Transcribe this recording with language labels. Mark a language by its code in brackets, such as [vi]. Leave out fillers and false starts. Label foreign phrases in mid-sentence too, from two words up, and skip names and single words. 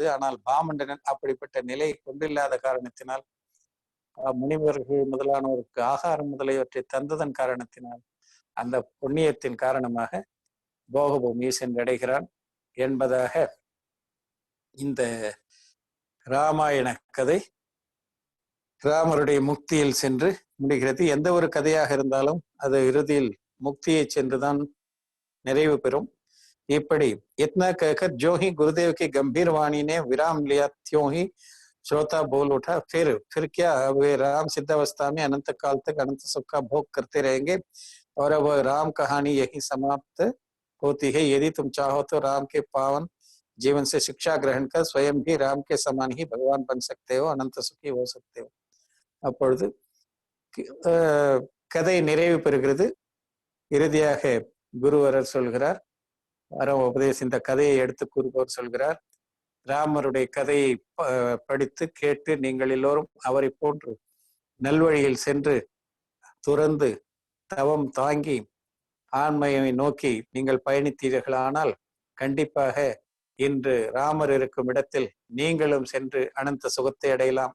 [ta] ஆனால் பாமண்டனன் அப்படிப்பட்ட நிலை கொண்டில்லாத காரணத்தினால், முனிவர்கள் முதலானோருக்கு ஆகாரம் முதலியவற்றை தந்ததன் காரணத்தினால், அந்த புண்ணியத்தின் காரணமாக போகபூமியை சென்றடைகிறான் என்பதாக இந்த ராமாயண கதை ராமருடைய முக்தியில் சென்று முடிகிறது. எந்த ஒரு கதையாக இருந்தாலும் அது இறுதியில் முக்தியை சென்றுதான் நிறைவு பெறும். [hi] இப்படி इतना कहकर जो ही गुरुदेव की गंभीर वाणी ने विराम लिया त्यों ही श्रोता बोल उठा, फिर क्या, वे राम सिद्धावस्था में अनंत काल तक अनंत सुख का भोग करते रहेंगे और अब राम कहानी यही समाप्त होती है। यदि तुम चाहो तो राम के पावन जीवन से शिक्षा ग्रहण कर स्वयं भी राम के समान ही भगवान बन सकते हो, अनंत सुखी हो सकते हो। [ta] அப்பொழுது கதை நிறைவு பெறுகிறது. இறுதியாக குருவரர் சொல்கிறார், வரம் உபதேசம் இந்த கதையை எடுத்து கூறுபவர் சொல்கிறார், ராமருடைய கதையை படித்து கேட்டு நீங்கள் எல்லோரும் அவரை போன்று நல்வழியில் சென்று துறந்து தவம் தாங்கி ஆண்மையை நோக்கி நீங்கள் பயணித்தீர்களானால் கண்டிப்பாக இன்று ராமர் இருக்கும் இடத்தில் நீங்களும் சென்று அனந்த சுகத்தை அடையலாம்.